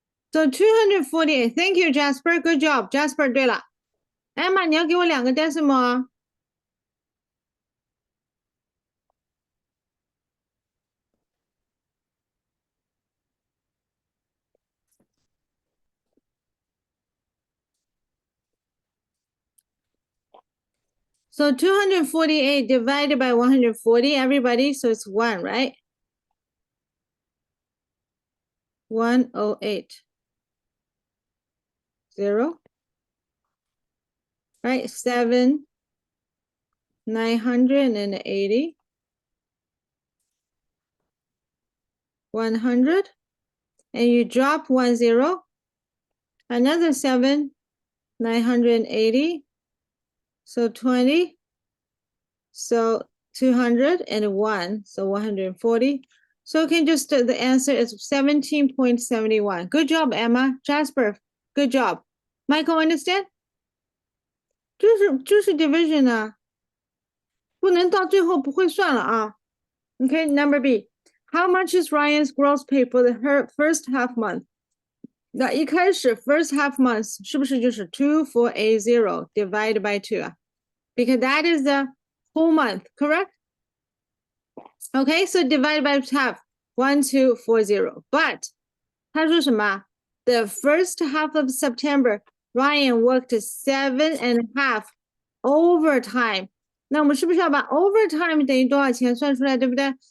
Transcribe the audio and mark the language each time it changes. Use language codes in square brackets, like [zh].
[en] So 248. Thank you, Jasper. Good job, Jasper [zh] 对了。 Emma，你要给我2个 decimal 啊。 [en] So 248 divided by 140, everybody, so it's 1, right? 108. 0. Right? 7. 980. 100. And you drop 1 0. Another 7. 980. So 20. So 201. So 140. So you can just, the answer is 17.71. Good job, Emma. Jasper, good job. Michael, understand? [zh] 就是 division 啊，不能到最后不会算了啊。 [en] Okay, number B. How much is Ryan's gross pay for the first half month? [zh] 那一开始 [en] first half month [zh] 是不是就是 [en] 2480 divided by 2 [zh] 啊？ [en] Because that is the whole month, correct? Okay, so divided by half, 1240. But [zh] 他说什么 [en] The first half of September, Ryan worked 7.5 overtime. [zh] 那我们是不是要把 overtime 等于多少钱算出来，对不对？